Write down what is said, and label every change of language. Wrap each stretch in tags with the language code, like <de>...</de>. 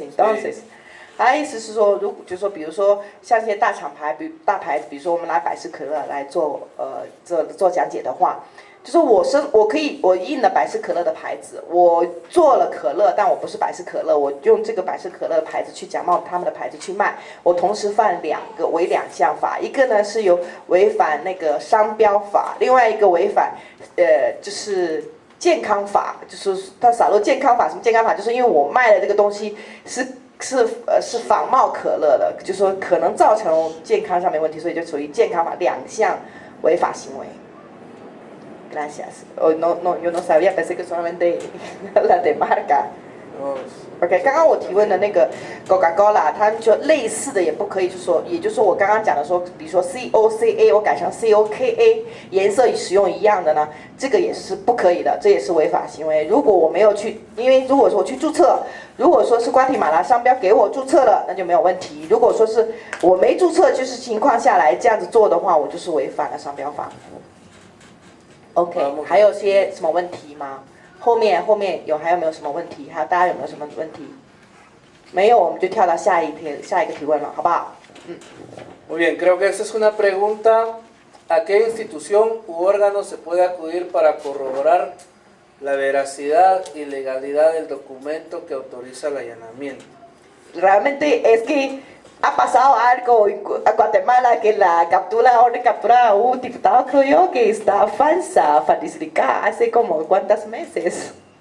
<es>Entonces，</es> <zh>他的意思是说，就是说，比如说像这些大厂牌、大牌子，比如说我们拿百事可乐来做讲解的话，就是我印了百事可乐的牌子，我做了可乐，但我不是百事可乐，我用这个百事可乐的牌子去假冒他们的牌子去卖，我同时犯两项法，一个呢是有违反那个商标法，另外一个违反就是健康法，就是他撒入健康法。什么健康法？就是因为我卖的这个东西是仿冒可乐的，就是说可能造成健康上面问题，所以就属于健康法两项违法行为。</zh> <es>Gracias. Yo no sabía, pensé que solamente la de marca.</es> <zh>OK， 刚刚我提问的那个 Coca-Cola， 他们就类似的也不可以，也就是说我刚刚讲的说，比如说 COCA 我改成 COKA， 颜色使用一样的呢，这个也是不可以的，这也是违法行为。如果我没有去，因为如果说我去注册，如果说是瓜地马拉商标给我注册了，那就没有问题。如果说是我没注册，就是情况下来这样子做的话，我就是违反了商标法。 OK， 还有些什么问题吗？后面还有没有什么问题？还有大家有没有什么问题？没有，我们就跳到下一个提问了，好不好</zh> <es>？Muy bien, creo que esta es una pregunta. ¿A qué institución u órgano se puede acudir para corroborar la veracidad y legalidad del documento que autoriza el allanamiento? Realmente es que ha pasado algo en Guatemala que la orden de captura un diputado creo yo que está falsificada hace como cuántos meses.</es>